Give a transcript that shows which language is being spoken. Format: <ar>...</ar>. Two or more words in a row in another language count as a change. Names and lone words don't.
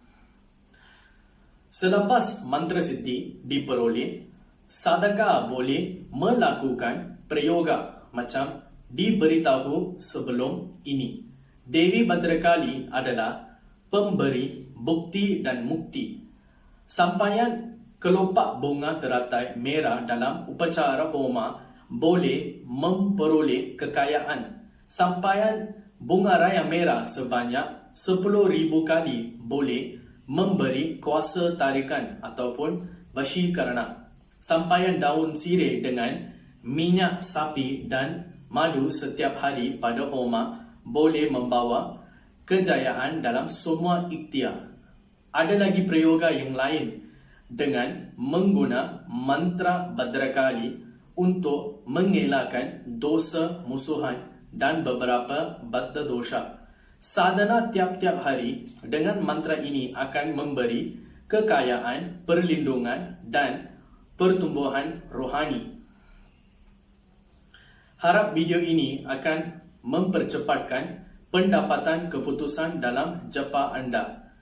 <ms>Selepas</ms> <sa>मन्त्र सिद्धि</sa> <ms>diperoleh, sadaka boleh melakukan prayoga macam diberitahu sebelum ini. Devi Bhadrakali adalah pemberi bukti dan mukti. Sampaian kelopak bunga teratai merah dalam upacara homa boleh memperoleh kekayaan. Sampaian bunga raya merah sebanyak 10,000 kali boleh memberi kuasa tarikan ataupun vashikarana. Sampaian daun sirih dengan minyak sapi dan madu setiap hari pada homa boleh membawa kejayaan dalam semua ikhtiar. Ada lagi prayoga yang lain dengan mengguna mantra Bhadrakali untuk mengelakkan dosa musuhan dan beberapa</ms> <sa>बद्ध दोष.</sa> <ms>Sadhana tiap-tiap hari dengan mantra ini akan memberi kekayaan, perlindungan dan pertumbuhan rohani. Harap video ini akan mempercepatkan pendapatan keputusan dalam japa anda.</ms>